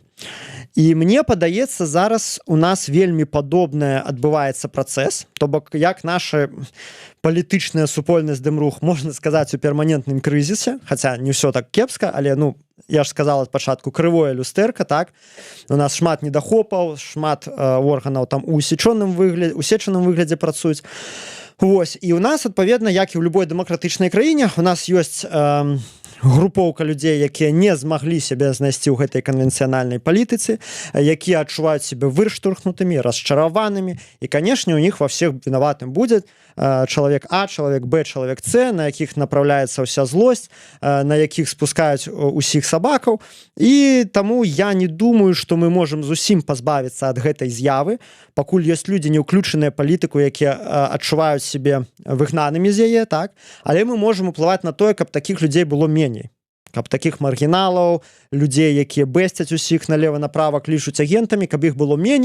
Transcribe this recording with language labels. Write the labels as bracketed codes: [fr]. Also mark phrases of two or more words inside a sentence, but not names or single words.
[be] І мне падаецца, зараз у нас вельмі падобнае адбываецца працэс, то бок як наша палітычная супольнасць Дэмрух, можна сказаць, у перманентным крызісе, хаця не ўсё так кепска, але я ж сказала ад пачатку, крывое люстэрка, так, у нас шмат недахопаў, шмат органаў там у усечаным выглядзе працуюць. Вось, і у нас, адпаведна, як і ў любой дэмакратычнай краіне, у нас ёсць групоўка людзей, якія не змаглі сябе знайсці ў гэтай канвенцыянальнай палітыцы, якія адчуваюць сябе вырштурхнутымі, расчараванымі, і, канешне, у них ва всех вінаватым будзе чалавек А, чалавек Б, чалавек С, на якіх направляецца ўся злосць, на якіх спускаюць усіх сабакаў, і таму я не думаю, што мы можам зусім пазбавіцца ад гэтай з'явы, пакуль ёсць людзі не ўключаныя палітыку, якія адчуваюць сябе выгнанымі з яе, так, але мы можам уплываць на тое, каб такіх людзей было меней, каб такіх маргіналаў, людзей, якія бэсцяць усіх налева-направа, клічуць агентамі, каб іх было меней.